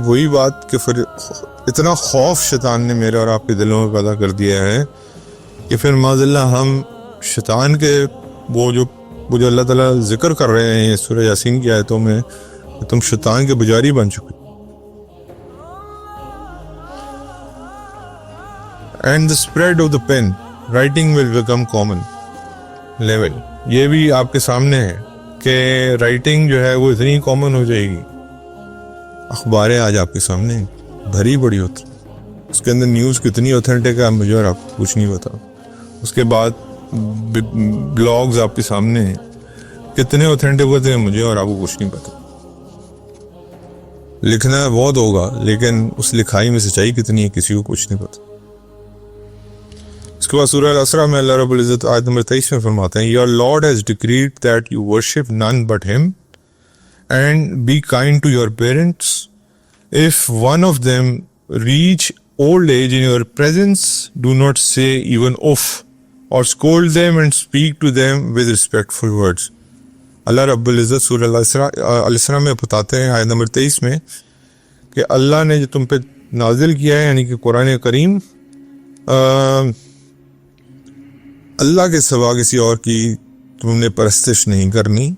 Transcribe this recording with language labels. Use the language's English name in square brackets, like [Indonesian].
[Urdu] وہی بات کہ پھر اتنا خوف شیطان نے میرے اور آپ کے دلوں میں پیدا کر دیا ہے کہ پھر معذلہ ہم شیطان کے وہ جو اللہ تعالیٰ ذکر کر رہے ہیں سورہ یاسین کی آیتوں میں, تم شیطان کے پجاری بن چکے. [English] And the spread of the pen, writing will become common level. [Urdu] یہ بھی آپ کے سامنے ہے کہ رائٹنگ جو ہے وہ اتنی کامن ہو جائے گی. اخباریں آج آپ کے سامنے بھری بڑی ہوتی, اس کے اندر نیوز کتنی اوتھینٹک ہے مجھے اور آپ کو کچھ نہیں پتا. اس کے بعد بلاگز آپ کے سامنے ہیں, کتنے اوتھینٹک ہوتے ہیں مجھے اور آپ کو کچھ نہیں پتا. لکھنا بہت ہوگا لیکن اس لکھائی میں سچائی کتنی ہے کسی کو کچھ نہیں پتا. اس کے بعد سورہ الاسراء میں اللہ رب العزت آیت نمبر 23 میں فرماتے ہیں [English] Your Lord has decreed that you worship none but him and be kind to your parents. If one of them reach old age in your presence, do not say even uff or scold them and speak to them with respectful words. [Urdu] اللہ رب العزت سورہ الاسراء میں بتاتے ہیں آیت number 23 میں کہ اللہ نے جو تم پہ نازل کیا ہے یعنی کہ قرآن کریم اللہ کے سوا کسی اور کی تم نے پرستش نہیں کرنی.